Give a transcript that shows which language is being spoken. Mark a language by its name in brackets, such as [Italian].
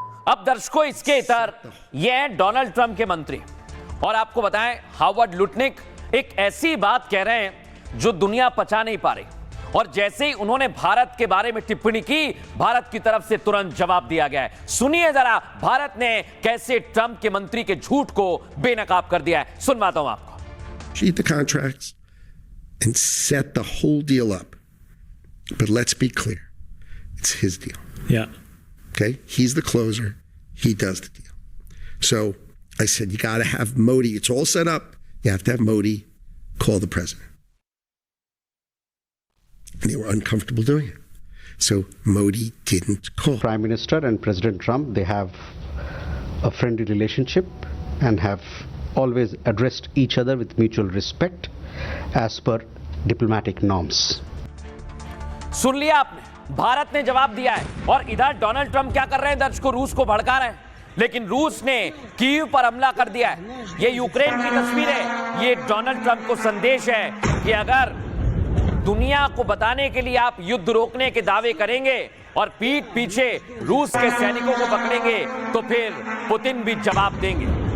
[Hindi] अब दर्शकों, इसके इतर ये हैं डोनाल्ड ट्रंप के मंत्री, और आपको बताएं, हावर्ड लुटनिक एक ऐसी बात कह रहे हैं जो दुनिया पचा नहीं पा रही, और जैसे ही उन्होंने भारत के बारे में टिप्पणी की, भारत की तरफ से तुरंत जवाब दिया गया है। सुनिए जरा, भारत ने कैसे ट्रंप के मंत्री के झूठ को बेनकाब कर दिया है। सुनवाता हूं आपको। [English] Sheet the contracts and set the whole deal up. But let's be clear, it's his deal. Yeah. Okay, he's the closer. He does the deal. So I said, you got to have Modi. It's all set up. You have to have Modi call the president. And they were uncomfortable doing it. So Modi didn't call. Prime Minister and President Trump, they have a friendly relationship and have always addressed each other with mutual respect as per diplomatic norms. [Hindi] सुन लिया आपने, भारत ने जवाब दिया है, और इधर Donald Trump क्या कर रहे हैं, दर्शकों, रूस को भड़का रहे हैं। लेकिन रूस ने कीव पर हमला कर दिया है। ये यूक्रेन की तस्वीर है। ये डोनाल्ड ट्रंप को संदेश है कि अगर दुनिया को बताने के लिए आप युद्ध रोकने के दावे करेंगे और पीठ पीछे रूस के सैनिकों को पकड़ेंगे, तो फिर पुतिन भी जवाब देंगे।